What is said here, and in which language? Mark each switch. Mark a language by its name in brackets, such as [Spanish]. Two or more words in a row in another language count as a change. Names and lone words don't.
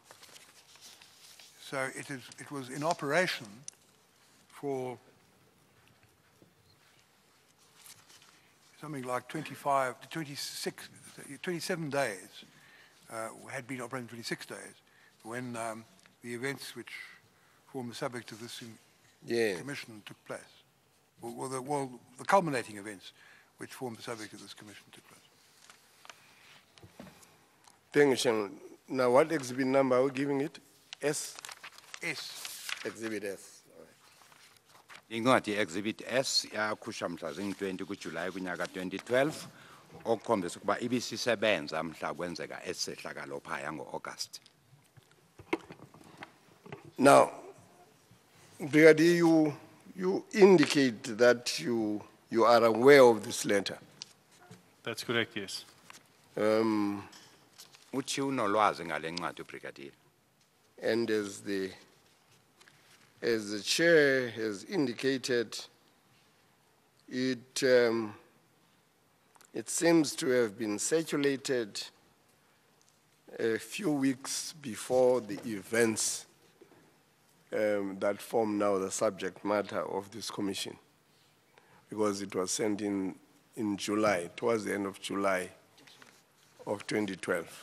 [English] So it was in operation for something like 25 to 26, 27 days, had been operating 26 days, when the events which form the subject of this commission took place. Well, the culminating events which form the subject of this commission took place. Thank you, Chairman. Now, what exhibit number are we giving it? S? S. Exhibit S. [Xhosa] Incwadi exhibit S yakhutshwa mhla zing-20 kuJulayi kunyaka 2012 okukhombisa ukuba ibisisebenza mhla kwenzeka esehlakalo phaya ngo-August. [English] Now, Brigadier, you indicate that you are aware of this letter. That's correct, yes. [Xhosa] Uthi unolwazi ngale ncwadi uBrigadier. [English] And as the chair has indicated, it seems to have been circulated a few weeks before the events that form now the subject matter of this commission, because it was sent in July, towards the end of July of 2012.